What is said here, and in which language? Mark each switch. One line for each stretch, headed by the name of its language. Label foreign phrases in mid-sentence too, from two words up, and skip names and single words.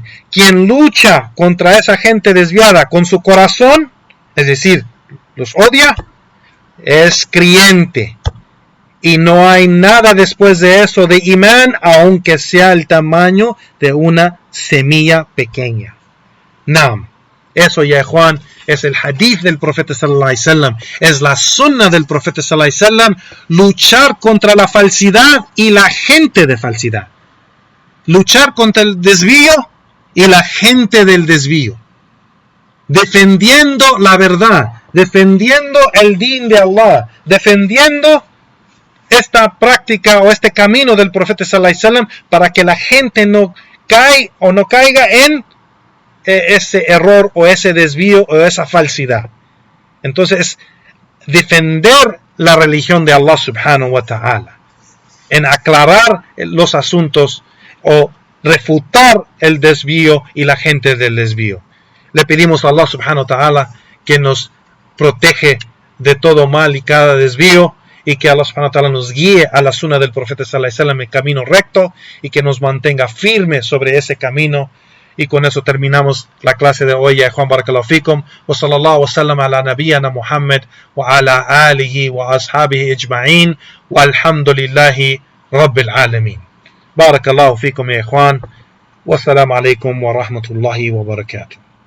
Spanish: Quien lucha contra esa gente desviada con su corazón, es decir, los odia, es creyente. Y no hay nada después de eso de imán, aunque sea el tamaño de una semilla pequeña. Eso, ya Juan, es el hadith del profeta
Arabic: صلى الله عليه وسلم,
Spanish: es la sunna del profeta sallallahu
Arabic: عليه وسلم,
Spanish: luchar contra la falsidad y la gente de falsidad, luchar contra el desvío y la gente del desvío, defendiendo la verdad, defendiendo el din de Allah, defendiendo esta práctica o este camino del profeta
Arabic: صلى الله عليه وسلم,
Spanish: para que la gente no caiga en ese error o ese desvío o esa falsidad. Entonces, defender la religión de
Arabic: الله سبحانه وتعالى,
Spanish: en aclarar los asuntos o refutar el desvío y la gente del desvío. Le pedimos a
Arabic: الله سبحانه وتعالى
Spanish: que nos protege de todo mal y cada desvío, y que
Arabic: الله سبحانه وتعالى
Spanish: nos guíe a la sunna del profeta
Arabic: صلى الله عليه وسلم,
Spanish: el camino recto, y que nos mantenga firmes sobre ese camino. Y con eso terminamos la clase de hoy.
Arabic: يا Juan بارك الله فيكم، وصلى الله وسلم على نبينا محمد وعلى آله وأصحابه أجمعين، والحمد لله رب العالمين. بارك الله فيكم يا Juan، والسلام عليكم ورحمة الله وبركاته.